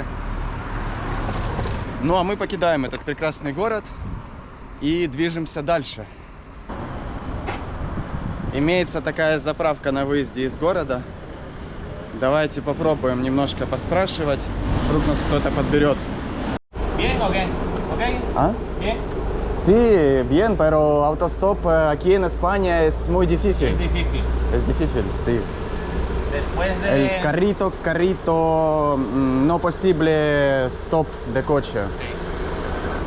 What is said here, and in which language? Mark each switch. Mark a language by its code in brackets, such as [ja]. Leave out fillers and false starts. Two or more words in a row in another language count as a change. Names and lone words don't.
[ru] Ну а мы покидаем этот прекрасный город и движемся дальше. Имеется такая заправка на выезде из города. Давайте попробуем немножко поспрашивать. Вдруг нас кто-то подберет. [es] Bien, okay. Okay. ¿Ah? Bien. Sí, bien, pero autostop aquí en España es muy difícil. Es difícil. Es difícil, sí. Después de... El carrito, no posible stop de coche.